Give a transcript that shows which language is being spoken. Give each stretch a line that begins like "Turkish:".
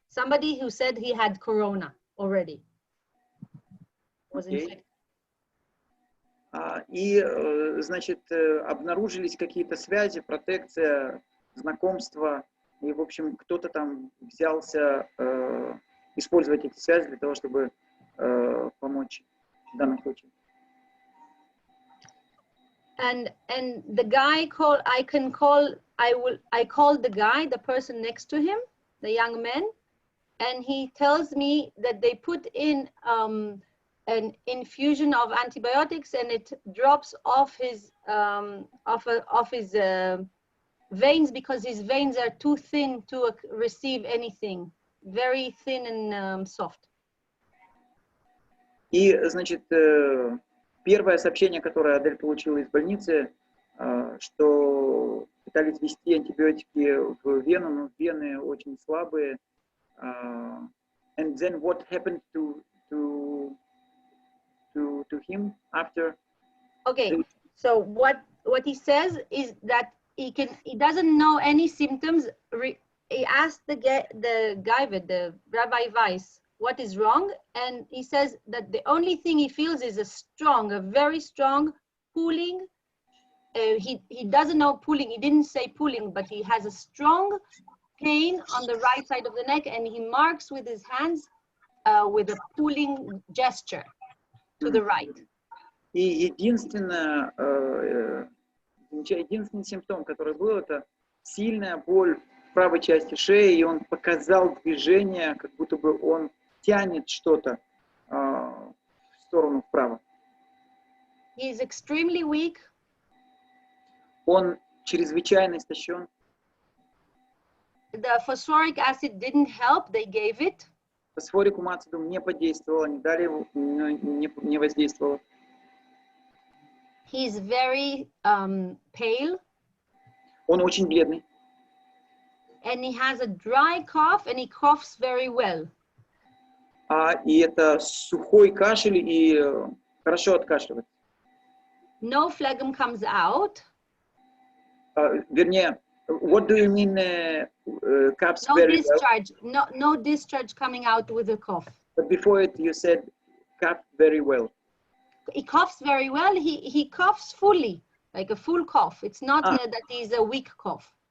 English: Somebody who said he had corona already. Was infected.
Russian: И, значит, обнаружились какие-то связи, протекция, знакомства, и, в общем, кто-то там взялся использовать эти связи для того, чтобы помочь в данном случае.
English: And the guy called, I called the guy, the person next to him, the young man, and he tells me that they put in an infusion of antibiotics, and it drops off his veins, because his veins are too thin to receive anything, very thin and soft.
Russian: И, значит, первое сообщение, которое Адель получила из больницы, что пытались ввести антибиотики в вену, но вены очень слабые.
English: And then what happened to him after? Okay, so what he says is that he doesn't know any symptoms. He asked the guy, the Rabbi Weiss, what is wrong, and he says that the only thing he feels is a very strong pulling. He doesn't know pulling. He didn't say pulling, but he has a strong pain on the right side of the neck, and he marks with his hands with a pulling gesture to the right.
Russian: И единственный симптом, который был, это сильная боль в правой части шеи, и он показал движение, как будто бы он тянет что-то в сторону вправо.
English: He is extremely weak.
Russian: Он чрезвычайно истощен.
English: The phosphoric acid didn't help. They gave it.
Russian: Фосфорикум ацидум не подействовало, не дали его, не воздействовало.
English: He is very pale.
Russian: Он очень бледный.
English: And he has a dry cough, and he coughs very well.
Russian: И это сухой кашель, и хорошо откашливает.
English: no phlegm comes out.
Russian: Вернее,
English: what do you mean coughs No very discharge, no discharge coming out with a cough. well? But before it, you said cough very well. He coughs very well. He coughs fully, like a full cough. It's not that he's a weak cough.